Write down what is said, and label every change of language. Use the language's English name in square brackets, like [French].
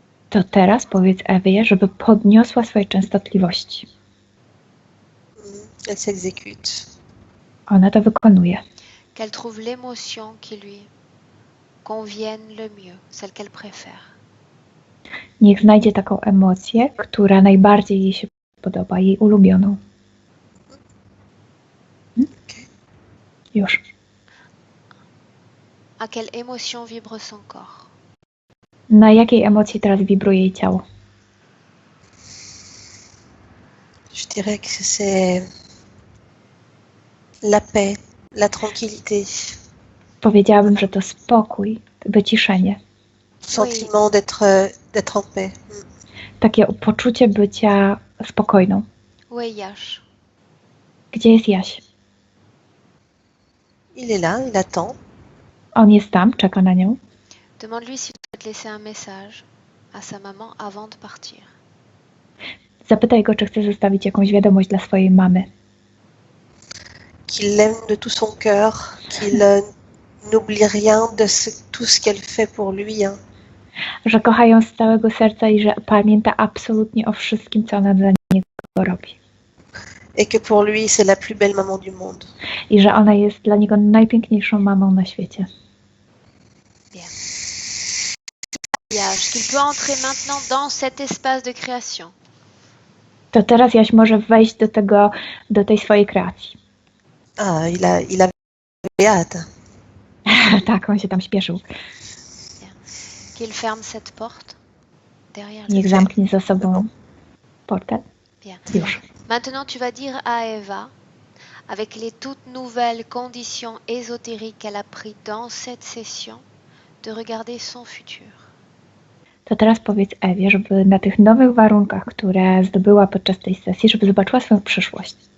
[Polish] To teraz powiedz Ewie, żeby podniosła swoje częstotliwości. [French] Elle s'exécute. [Polish] Ona to wykonuje. [French] Qu'elle trouve l'émotion qui lui convienne le mieux, celle qu'elle préfère. [Polish] Niech znajdzie taką emocję, która najbardziej jej się podoba, jej ulubioną. Już. [French] À quelle émotion vibre son corps? [Polish] Na jakiej emocji teraz wibruje jej ciało? [French] Je dirais que c'est la paix, la tranquillité, [Polish] Powiedziałabym, że to spokój, wyciszenie. [French] sentiment d'être en paix. [Polish] Takie poczucie bycia spokojną. [French] Où est Yash? [Polish] Gdzie jest Jaś? [French] Il est là, il attend. [Polish] On jest tam, czeka na nią. [French] Demande-lui s'il souhaite laisser un message à sa maman avant de partir. [Polish] Zapytaj go, czy chce zostawić jakąś wiadomość dla swojej mamy. [French] Qu'il l'aime de tout son cœur, qu'il n'oublie rien de tout ce qu'elle fait pour lui. Hein. [Polish] Że kocha ją z całego serca i że pamięta absolutnie o wszystkim, co ona dla niego robi. [French] Et que pour lui, c'est la plus belle maman du monde. [Polish] I że ona jest dla niego najpiękniejszą mamą na świecie. [French] Yash, qu'il peut entrer maintenant dans cet espace de création. [Polish] To teraz Jaś może wejść do tej swojej kreacji. [French] Ah, il a hâte. [Polish] Tak, on się tam śpieszył. [French] Qu'il ferme cette porte derrière [Polish] Niech [French] lui. [Polish] zamknie za sobą portal. [French] Bien. [Polish] Już. [French] Maintenant, tu vas dire à Eva, avec les toutes nouvelles conditions ésotériques qu'elle a prises dans cette session, de regarder son futur. [Polish] To teraz powiedz Ewie, żeby na tych nowych warunkach, które zdobyła podczas tej sesji, żeby zobaczyła swoją przyszłość.